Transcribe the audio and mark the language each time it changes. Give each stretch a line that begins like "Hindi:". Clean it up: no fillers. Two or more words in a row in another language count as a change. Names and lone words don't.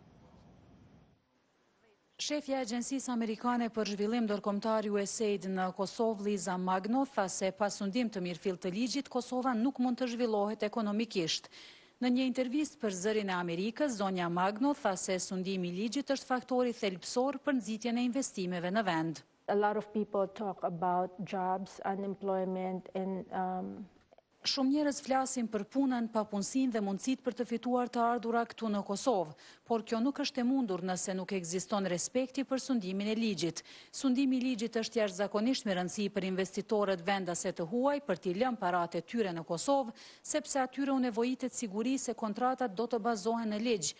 Albanian: Shefja e Agjencisë Amerikane për Zhvillim Ndërkombëtar USAID në Kosovë, Liza Magno, tha se pas sundim të mirëfillt të ligjit, Kosova nuk mund të zhvillohet ekonomikisht. Në një intervistë për Zërin e Amerikës, zonja Magno tha se sundimi i ligjit është faktori thelbësor për nxitjen e investimeve në vend.
English: A lot of people talk about jobs, unemployment and
Albanian: Shumë njerëz flasin për punën, papunësinë dhe mundësitë për të fituar të ardhura këtu në Kosovë, por kjo nuk është e mundur nëse nuk ekziston respekti për sundimin e ligjit. Sundimi i ligjit është jashtëzakonisht me rëndësi për investitorët vendase të huaj për t'i lënë paratë e tyre në Kosovë, sepse atyre u nevojitet siguri se kontratat do të bazohen në ligj.